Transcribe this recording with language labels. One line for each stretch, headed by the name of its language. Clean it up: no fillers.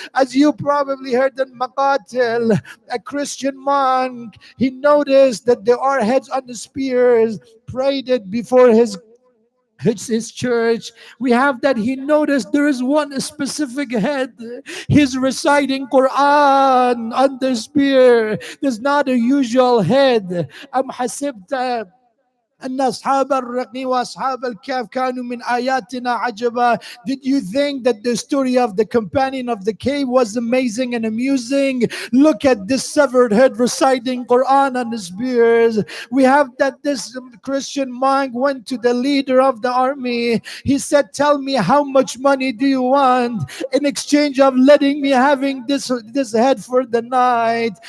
English: As you probably heard in Maqatil, a Christian monk, he noticed that there are heads on the spears paraded before his church. We have that he noticed there is one specific head. He's reciting Quran on the spear. There's not a usual head.
Arabic: Am hasibta أن أصحاب الرقي وأصحاب الكهف كانوا من آياتنا عجبا.
English: Did you think that the story of the companion of the cave was amazing and amusing? Look at this severed head reciting Quran on his spears. We have that this Christian monk went to the leader of the army. He said, tell me, how much money do you want in exchange of letting me having this head for the night?